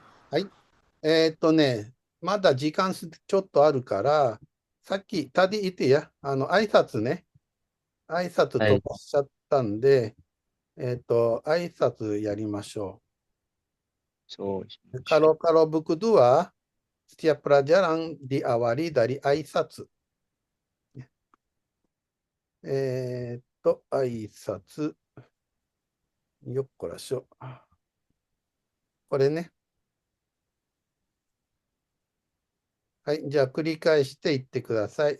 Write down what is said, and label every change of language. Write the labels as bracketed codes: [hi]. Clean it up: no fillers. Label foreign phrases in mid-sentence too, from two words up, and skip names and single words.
[ja] まだ時間ちょっとあるから、さっき、タディ言ってや、挨拶ね。挨拶飛ばしちゃったんで、挨拶やりましょそうしう。ましょう。 [id] Kalau berdua, setiap pelajaran diawali dari 挨拶。 [ja] 挨拶。よっこらしょ。これね。はい、じゃあ繰り返して言ってください。